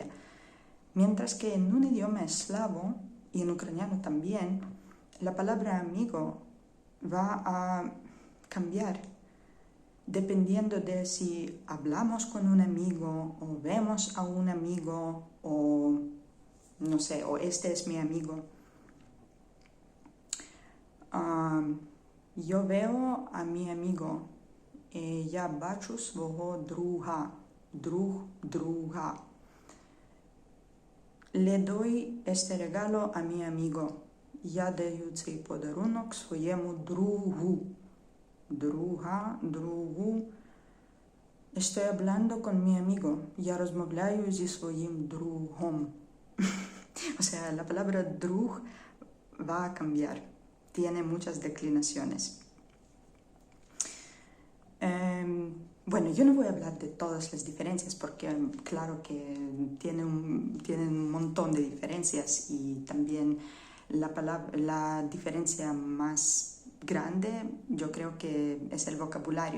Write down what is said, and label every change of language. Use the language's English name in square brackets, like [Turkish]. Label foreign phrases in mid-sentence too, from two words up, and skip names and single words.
[Spanish] Mientras que en un idioma eslavo y en ucraniano también, la palabra amigo va a cambiar dependiendo de si hablamos con un amigo o vemos a un amigo o no sé, o este es mi amigo. Yo veo a mi amigo. [Ukrainian] Я бачу свого друга. Друга. [Spanish] Le doy este regalo a mi amigo. [Ukrainian] Я даю цей подарунок своєму другу. Другу. [Spanish] Estoy hablando con mi amigo. [Ukrainian] Я розмовляю зі своїм другом. [Spanish] O sea, la palabra drug va a cambiar. Tiene muchas declinaciones. Bueno, yo no voy a hablar de todas las diferencias porque claro que tienen un montón de diferencias y también la diferencia más grande yo creo que es el vocabulario.